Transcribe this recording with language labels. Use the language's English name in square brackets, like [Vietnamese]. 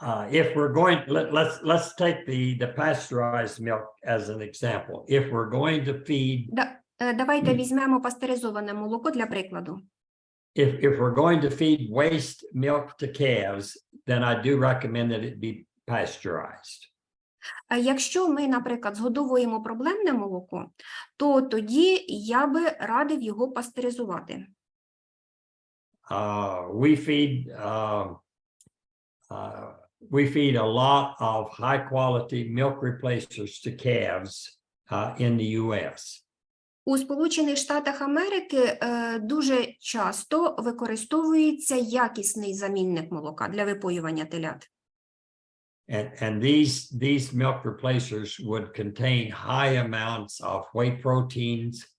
[English] If we're going, let's take the pasteurized milk as an example. If we're going to feed. [Ukrainian] Давайте візьмемо пастеризоване молоко для прикладу. [English] If we're going to feed waste milk to calves, then I do recommend that it be pasteurized. [Ukrainian] Якщо ми, наприклад, згодовуємо проблемне молоко, то тоді я би радив його пастеризувати. [English] We feed a lot of high quality milk replacers to calves in the US. [Ukrainian] У Сполучених Штатах Америки дуже часто використовується якісний замінник молока для випоювання телят. [English] And these milk replacers would contain high amounts of whey proteins.